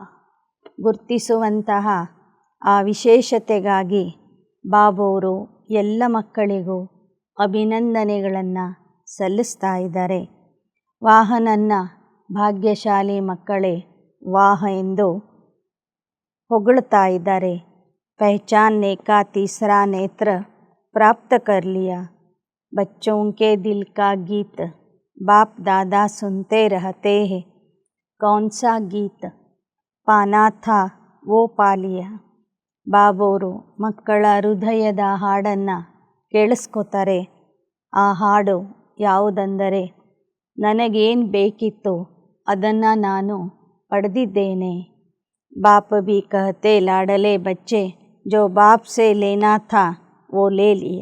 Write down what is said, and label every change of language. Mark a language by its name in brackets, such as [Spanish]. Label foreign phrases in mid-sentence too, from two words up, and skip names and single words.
[Kannada] ಗುರ್ತಿಸುವಂತಹ ಆ ವಿಶೇಷತೆಗಾಗಿ ಬಾಬವರು ಎಲ್ಲ ಮಕ್ಕಳಿಗೂ ಅಭಿನಂದನೆಗಳನ್ನು ಸಲ್ಲಿಸ್ತಾ ಇದ್ದಾರೆ. ವಾಹನನ್ನ ಭಾಗ್ಯಶಾಲಿ ಮಕ್ಕಳೇ ವಾಹ ಎಂದು ಹೊಗಳ್ತಾ ಇದ್ದಾರೆ. [Hindi] पहचानने का तीसरा नेत्र प्राप्त कर लिया. बच्चों के दिल का गीत बाप दादा सुनते रहते हैं. कौन सा गीत पाना था वो पा लिया. [Kannada] ಬಾಬೋರು ಮಕ್ಕಳ ಹೃದಯದ ಹಾಡನ್ನು ಕೇಳಿಸ್ಕೋತಾರೆ. ಆ ಹಾಡು ಯಾವುದೆಂದರೆ, ನನಗೇನು ಬೇಕಿತ್ತು ಅದನ್ನು ನಾನು ಪಡೆದಿದ್ದೇನೆ. [Hindi] बाप भी कहते लाडले बच्चे जो बाप से लेना था वो ले लिया.